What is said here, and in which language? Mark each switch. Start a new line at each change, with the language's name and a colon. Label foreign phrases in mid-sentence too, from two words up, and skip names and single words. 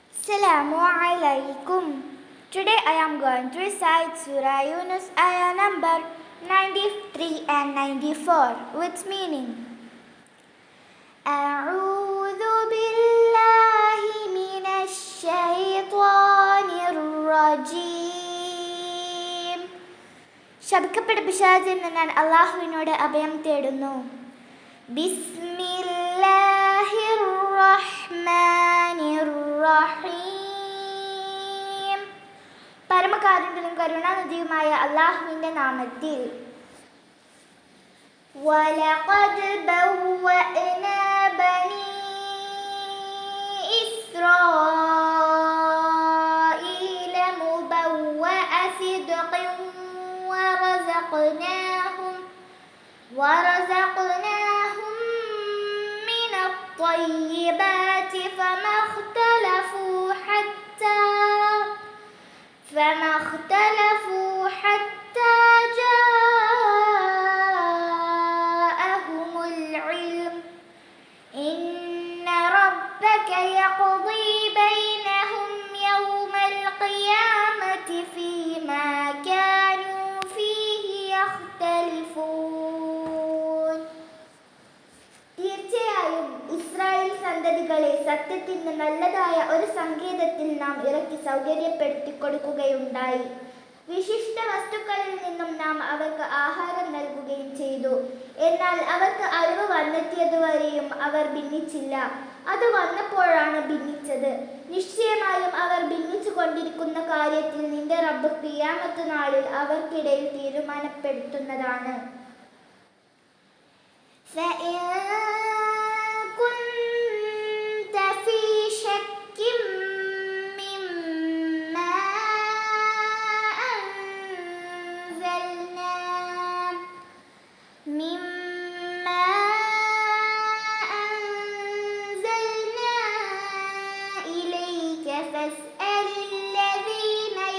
Arabic: السلام عليكم.
English: Today I am going to recite Surah Yunus ayah number 93 and 94 with meaning.
Arabic: أعوذ بالله من الشيطان الرجيم.
Malayalam: ശപിക്കപ്പെട്ട പിശാചിൽ നിന്ന് ഞാൻ അല്ലാഹുവിനോട് അഭയം തേടുന്നു.
Arabic: بسم الله الرحمن الرحيم.
Malayalam: പരമകാരുണ്യനും കരുണാനിധിയുമായ അല്ലാഹുവിന്റെ നാമത്തിൽ.
Arabic: ولقد بوأنا بني إسرائيل مبوأ صدق ورزقناهم من الطيبات فما اختلفوا حتى جاءهم العلم إن ربك يقضي بينهم يوم القيامة فيما كانوا فيه يختلفون.
Malayalam: തീർച്ചയായും ഇസ്രായേൽ സന്തതികളെ സത്യത്തിന് നല്ലതായ ഒരു സങ്കേതത്തിൽ നാം ഇറക്കി സൗകര്യപ്പെടുത്തി കൊടുക്കുകയുണ്ടായി. വിശിഷ്ട വസ്തുക്കളിൽ നിന്നും നാം അവർക്ക് ആഹാരം നൽകുകയും ചെയ്തു. എന്നാൽ അവർക്ക് അറിവ് വന്നെത്തിയതുവരെയും അവർ ഭിന്നിച്ചില്ല. അത് വന്നപ്പോഴാണ് ഭിന്നിച്ചത്. നിശ്ചയമായും അവർ ഭിന്നിച്ചു കൊണ്ടിരിക്കുന്ന കാര്യത്തിൽ നിന്റെ റബ്ബ് ഖിയാമത്ത് നാളിൽ അവർക്കിടയിൽ തീരുമാനപ്പെടുത്തുന്നതാണ്.
Arabic: فإن كنت في شك مما أنزلنا إليك فاسأل الذين